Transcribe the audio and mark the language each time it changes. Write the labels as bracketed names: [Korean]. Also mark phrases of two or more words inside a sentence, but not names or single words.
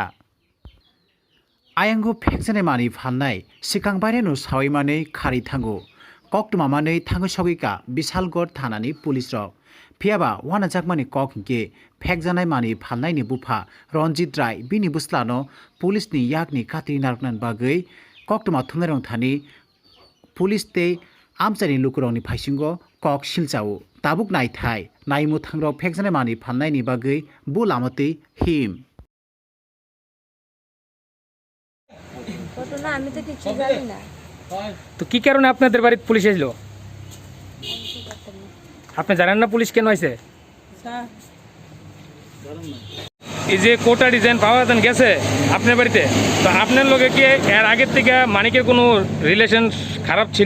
[Kok Borok] आयांगो फेकजानाय मानि फालनाय सिगांबायनो सावैमानै खारि थांगो कक्टमामानै थाङै सगैका बिशालगड़ थानानि पुलिस रक फियाबा वाना जाकमानि कक हिंके फेकजानाय मानि फालनायनि बुफा रनजित राय बिनि बुस्लानो पुलिसनि याकनि खाति नारकनान बागै कक्टमा थुमनायरं थानि पुलिस ते आमचाइनि लुकुरंनि फाइसिंगो कक सिलचाओ ताबुक नायथाय नायमु थांग्राव फेकजानाय मानि फालनायनि बागै बु लामतै हिम [Bangla] ঘটনা আমি তো কিছু জানি না। তো কি কারণে আপনাদের বাড়িতে পুলিশ এসলো? আপনি জানেন না পুলিশ কেন আইছে? এই যে কোটা ডিজাইন পাওয়া যান গেছে আপনার বাড়িতে, তো আপনার লোকে কি এর আগের থেকে মানিকের কোনো রিলেশন খারাপ ছিল